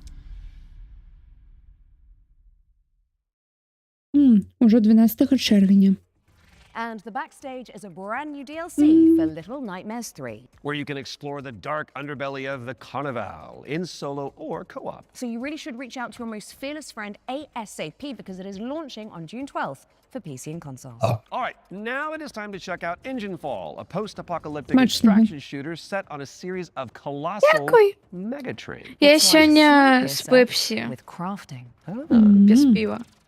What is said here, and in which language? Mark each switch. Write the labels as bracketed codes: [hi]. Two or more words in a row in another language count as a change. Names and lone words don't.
[be] Ужо 12 чэрвеня. [en] And the backstage is a brand new DLC for Little Nightmares 3. Where you can explore the dark underbelly of the Carnival in solo or co-op. So you really should reach out to your most fearless friend ASAP because it is launching on June 12th for PC and consoles. All right, now it is time to check out Engine Fall, a post-apocalyptic extraction shooter set on a series of colossal megatrains. [ru] Я сегодня с Пепси. [en] With crafting. [ru] Без пива.